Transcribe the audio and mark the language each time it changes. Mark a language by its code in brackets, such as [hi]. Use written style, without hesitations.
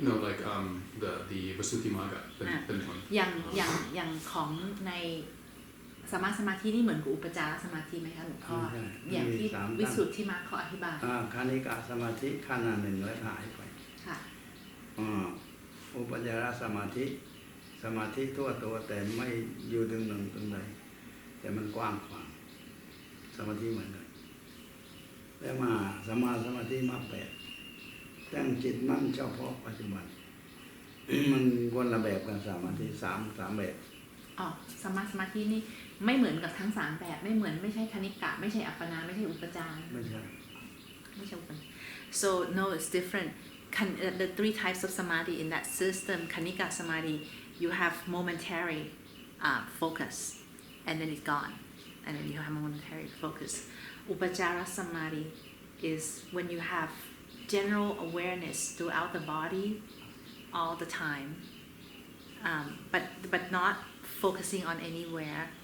[en] No, like the Vasuddhimagga [th] เป็นคน อย่างของในสัมมาสมาธินี่เหมือนกับอุปจารสมาธิไหมคะหลวงพ่ออย่างที่วิสุทธิมรรคเขาอธิบาย คานิกะสมาธิขั้นหนึ่งแล้วหายไป ค่ะ อุปจารสมาธิทั่วตัวแต่ไม่อยู่ตรงหนึ่งตรงใดแต่มันกว้างขวางสมาธิเหมือนกันแล้วมาสัมมาสมาธิมา8ตั้งจิตมั่นเฉพาะปัจจุบัน มันคนละแบบกันสมาธิสามแบบ สัมมาสมาธินี่ไม่เหมือนกับทั้ง3แบบไม่ใช่คณิกะไม่ใช่อัปปนาไม่ใช่อุปจาร ไม่ใช่ อุป [en] So no, it's different. The 3 types of samadhi in that system, kanika samadhi, you have momentary focus, and then it's gone, and then you have momentary focus. Upachara samadhi is when you have general awareness throughout the body all the time, but not focusing on anywhere.